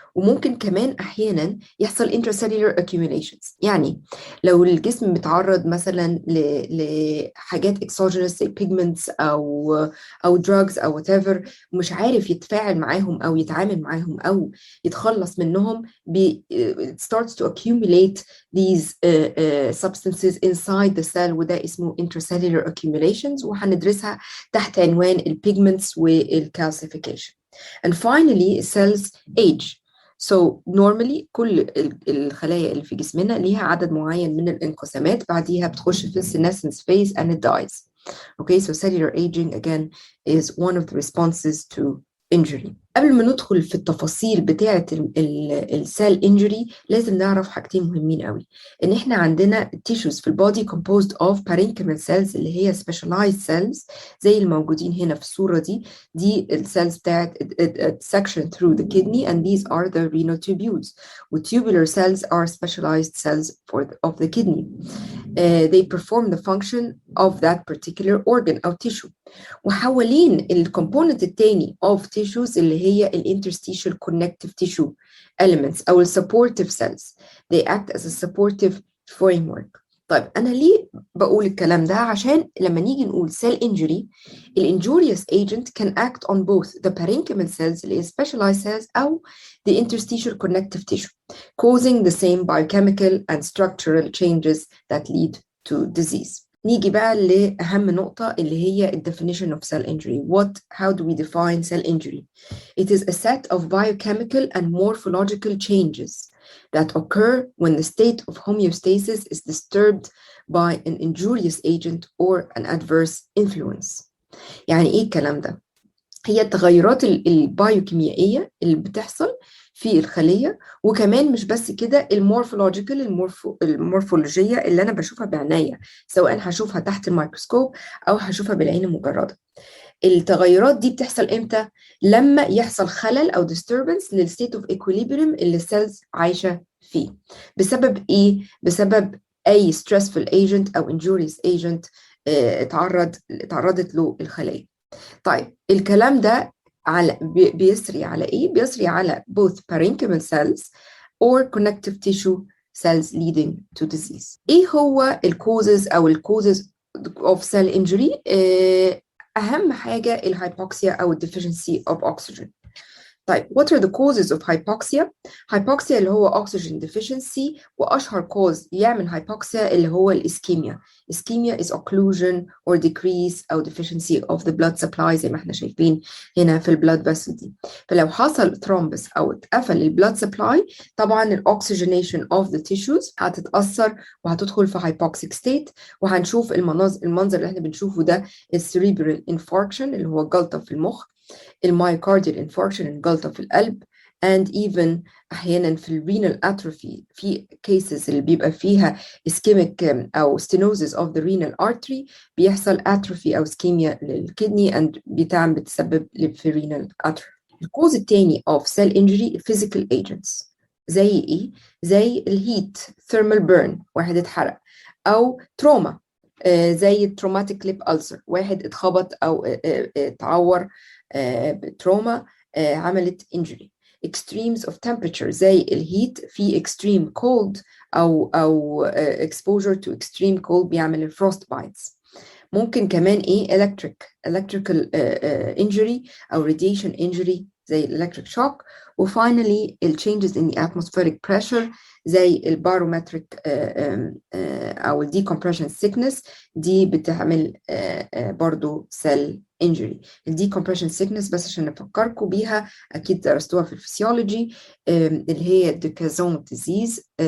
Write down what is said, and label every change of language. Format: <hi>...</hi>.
<ar>وممكن كمان أحيانا يحصل intracellular accumulations، يعني لو الجسم متعرض مثلا لحاجات exogenous زي pigments أو drugs أو whatever، مش عارف يتفاعل معاهم أو يتعامل معاهم أو يتخلص منهم،</ar> <en>it starts to accumulate these substances inside the cell،</en> <ar>وده اسمه intracellular accumulations، وهندرسها تحت عنوان البيجمنتس والcalcification.</ar> <en>And finally cells age.</en> <ar>So normally كل الخلايا اللي في جسمنا ليها عدد معين من الانقسامات، بعديها بتخش في senescence phase</ar> <en>and it dies. Okay, so cellular aging again is one of the responses to injury.</en> <ar>قبل ما ندخل في التفاصيل بتاعة السيل انجري لازم نعرف حاجتين مهمين قوي: ان احنا عندنا tissues في البودي composed of parenchymal cells اللي هي specialized cells زي الموجودين هنا في الصورة دي السيلز بتاعت</ar> <en>section through the kidney and these are the renal tubules. tubular cells are specialized cells of the kidney. They perform the function of that particular organ أو tissue.</en> <ar>وحوالين الكومبوننت التاني of tissues اللي هي interstitial connective tissue elements أو supportive cells.</ar> <en>They act as a supportive framework.</en> <ar>طيب أنا ليه بقول الكلام ده؟ عشان لما نيجي نقول</ar> <en>cell injury injurious agent can act on both the parenchymal cells</en> <ar>اللي هي</ar> <en>specialized cells أو the interstitial connective tissue, causing the same biochemical and structural changes that lead to disease.</en> <ar>نيجي بقى لأهم نقطة اللي هي definition of cell injury.</ar> <en>How do we define cell injury? It is a set of biochemical and morphological changes that occur when the state of homeostasis is disturbed by an injurious agent or an adverse influence.</en> <ar>يعني إيه الكلام ده؟ هي التغيرات البايوكيميائية اللي بتحصل في الخلية، وكمان مش بس كده المورفولوجية اللي أنا بشوفها بعناية، سواء هشوفها تحت الميكروسكوب أو هشوفها بالعين المجردة. التغيرات دي بتحصل امتى؟ لما يحصل خلل او disturbance للstate of equilibrium اللي السيلز عايشه فيه. بسبب ايه؟ بسبب اي stressful agent او injurious agent اتعرضت له الخلايا. طيب الكلام ده بيسري على ايه؟ بيسري على</ar> <en>both parenchymal cells or connective tissue cells leading to disease.</en> <ar>ايه هو الكوزز او الكوزز of cell injury؟ اهم حاجه الهايبوكسيا او deficiency of oxygen.</ar> <en>طيب what are the causes of hypoxia؟ hypoxia</en> <ar>اللي هو</ar> <en>oxygen deficiency، وأشهر cause يعمل hypoxia اللي هو الإسكيميا. ischemia is occlusion or decrease أو deficiency of the blood supply</en> <ar>زي ما احنا شايفين هنا في</ar> <en>البلاد vessel دي.</en> <ar>فلو حصل thrombus أو اتقفل البلاد supply، طبعا الاكسجينيشن of the tissues هتتأثر وهتدخل في hypoxic state، وهنشوف المنظر اللي احنا بنشوفه ده السريبرال infarction اللي هو جلطة في المخ، المايوكارديال انفاركشن الجلطة في القلب،</ar> <en>and even</en> <ar>أحيانا في الرينال atrophy في cases اللي بيبقى فيها ischemic أو stenosis of the renal artery بيحصل atrophy أو ischemia للكدني and بتسبب في renal atrophy. الكوز التاني of cell injury physical agents زي إيه؟ زي الهيت thermal burn واحد اتحرق، أو تروما زي التروماتيك ليب ألسر واحد اتخبط أو اتعور بتروما عملت injury.</ar> <en>extremes of temperature زي الهيت في extreme cold أو exposure to extreme cold</en> <ar>بيعمل الفروست بايتس. ممكن كمان إيه electrical injury أو radiation injury زي electric shock. وfinally changes in the atmospheric pressure زي البارومتريك أو decompression sickness دي بتعمل برضو cell injury. decompression sickness بس عشان نفكركم بيها أكيد درستوها في الفسيولوجي اللي هي ديكازون disease.</ar>